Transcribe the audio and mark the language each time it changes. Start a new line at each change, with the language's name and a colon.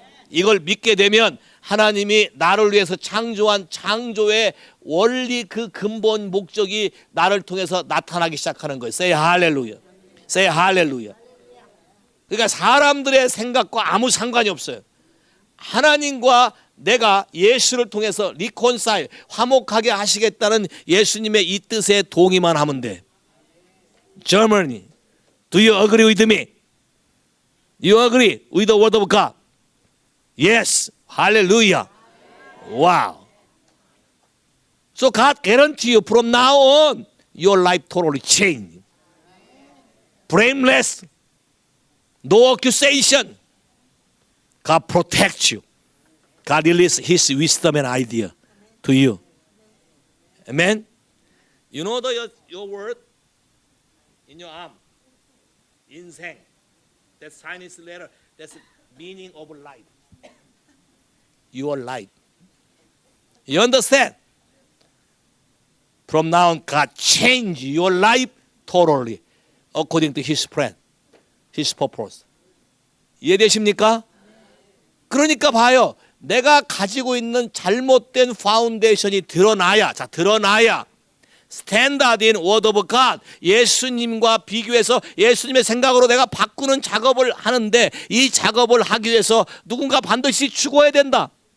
Korean: 이걸 믿게 되면 하나님이 나를 위해서 창조한 창조의 원리, 그 근본 목적이 나를 통해서 나타나기 시작하는 거예요. Say 할렐루야. Say 할렐루야. 그러니까 사람들의 생각과 아무 상관이 없어요. 하나님과 내가 예수를 통해서 리콘사일, 화목하게 하시겠다는 예수님의 이 뜻에 동의만 하면 돼.
English: Germany, do you agree with me? You agree with the word of God? Yes. Hallelujah. Wow. So God guarantee you from now on your life totally changed. Blameless. No accusation. God protects you. God releases His wisdom and idea to you. Amen. You know your word in your arm. 인생. That Chinese letter. That's the meaning of life. Your life. You understand? From now on, God change your life totally according to His plan, His purpose.
Korean: 이해되십니까? 그러니까 봐요. 내가 가지고 있는 잘못된 파운데이션이 드러나야, 스탠다드 인 워드 오브 갓, 예수님과 비교해서 예수님의 생각으로 내가 바꾸는 작업을 하는데, 이 작업을 하기 위해서 누군가 반드시 죽어야 된다.